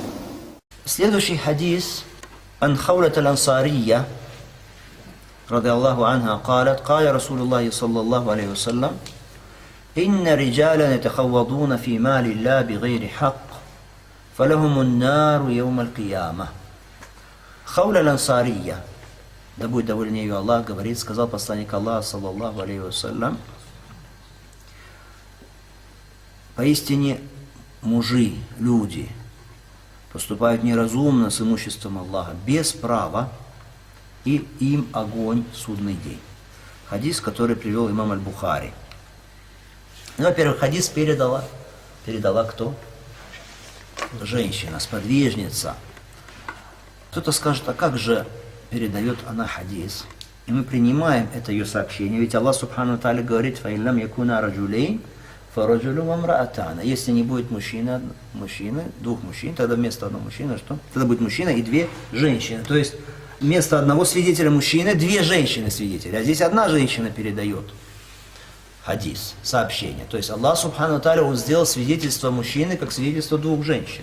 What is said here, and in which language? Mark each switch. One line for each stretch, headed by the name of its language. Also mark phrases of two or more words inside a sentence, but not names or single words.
Russian: Следующий хадис
Arabic: عن خولة الأنصارية رضي الله عنها قالت قال رسول الله صلى الله عليه وسلم إن رجالا يتخوضون في مال الله بغير حق فلهم النار يوم القيامة.
Russian: Хауля الأنصارية, да будет доволен ею Аллах, говорит, сказал посланник Аллаха
Arabic: صلى الله عليه وسلم:
Russian: поистине мужи, люди поступают неразумно с имуществом Аллаха, без права, и им огонь в судный день. Хадис, который привел имам Аль-Бухари. Ну, во-первых, хадис передала кто? Женщина, сподвижница. Кто-то скажет, а как же передает она хадис? И мы принимаем это ее сообщение, ведь
Arabic: الله سبحانه تعالى
Russian: говорит:
Arabic: «فإن لم يكونا رجلين فرجل وامرأتان».
Russian: Если не будет двух мужчин, тогда вместо одного мужчины что? Тогда будет мужчина и две женщины. То есть вместо одного свидетеля мужчины две женщины свидетели. А здесь одна женщина передает хадис, сообщение. То есть
Arabic: الله سبحانه تعالى,
Russian: Он сделал свидетельство мужчины как свидетельство двух женщин.